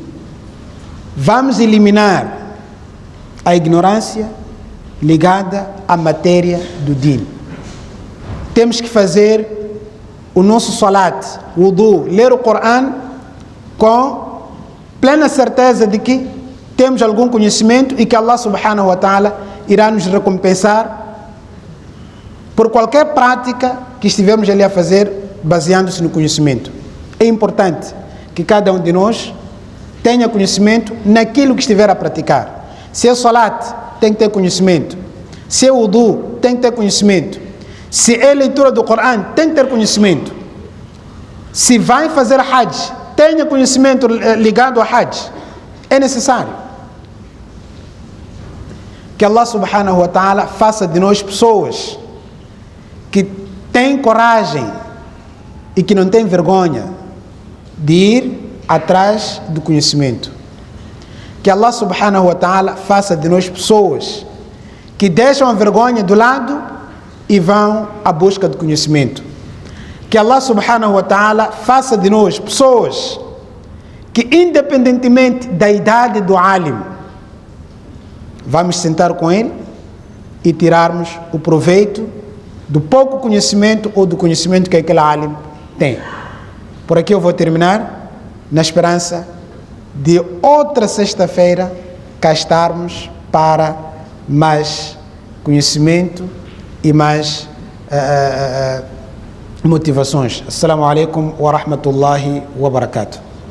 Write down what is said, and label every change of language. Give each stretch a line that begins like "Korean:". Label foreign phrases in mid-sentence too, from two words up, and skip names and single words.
Portuguese: Vamos eliminar a ignorância ligada à matéria do din. Temos que fazer o nosso salat, o wudu, ler o Corão com plena certeza de que temos algum conhecimento e que
Arabic: الله سبحانه وتعالى
Portuguese: irá nos recompensar por qualquer prática que estivermos ali a fazer baseando-se no conhecimento. É importante que cada um de nós tenha conhecimento naquilo que estiver a praticar. Se é salat, tem que ter conhecimento. Se é wudu, tem que ter conhecimento. Se é leitura do Corão, tem que ter conhecimento. Se vai fazer hajj, tenha conhecimento ligado a hajj. É necessário. Que
Arabic: الله سبحانه وتعالى
Portuguese: faça de nós pessoas que têm coragem e que não têm vergonha de ir atrás do conhecimento. Que
Arabic: الله سبحانه وتعالى
Portuguese: faça de nós pessoas que deixam a vergonha do lado e vão à busca do conhecimento. Que
Arabic: الله سبحانه وتعالى
Portuguese: faça de nós pessoas que, independentemente da idade do alim, vamos sentar com ele e tirarmos o proveito do pouco conhecimento ou do conhecimento que aquele alim tem. Por aqui eu vou terminar, na esperança de outra sexta-feira cá estarmos para mais conhecimento e mais motivações.
Arabic: السلام عليكم ورحمة الله وبركاته.